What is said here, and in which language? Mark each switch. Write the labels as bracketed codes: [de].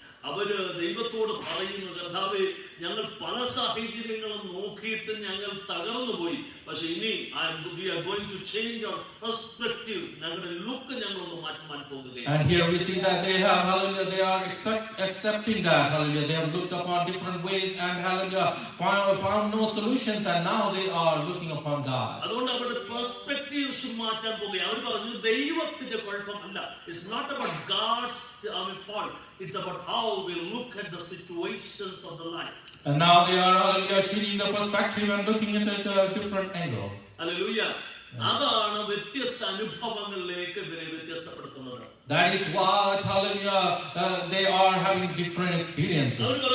[ml] അവര് ദൈവത്തോട് പറയുന്നു, കർത്താവേ, ഞങ്ങൾ പല സാഹചര്യങ്ങളും നോക്കിയിട്ട് ഞങ്ങൾ തകർന്നുപോയി. പക്ഷെ ഇനി [en] we are going to change our perspective. [ml] ഞങ്ങളുടെ ലുക്ക് ഞങ്ങളൊന്ന് മാറ്റാൻ പോകുകയാണ്. [en] And here we see that they have hallelujah, they are accepting that hallelujah, they have looked upon different ways and hallelujah found no solutions, and now they are looking upon God. [ml] അതുകൊണ്ട് അവരുടെ perspectives മാറ്റാൻ പോകുകയാണ്. അവർ പറഞ്ഞു ദൈവത്തിന്റെ കുഴപ്പമല്ല. [en] It's not about God's fault. It's about how we look at the situations of the life. And now they are changing the perspective and looking at it a different angle. Hallelujah. [ml] അതാണ് വ്യത്യസ്ത അനുഭവങ്ങളിലേക്ക് ഇവരെ വ്യത്യസ്തപ്പെടുത്തുന്നത്. [en] That is what hallelujah they are having different experiences.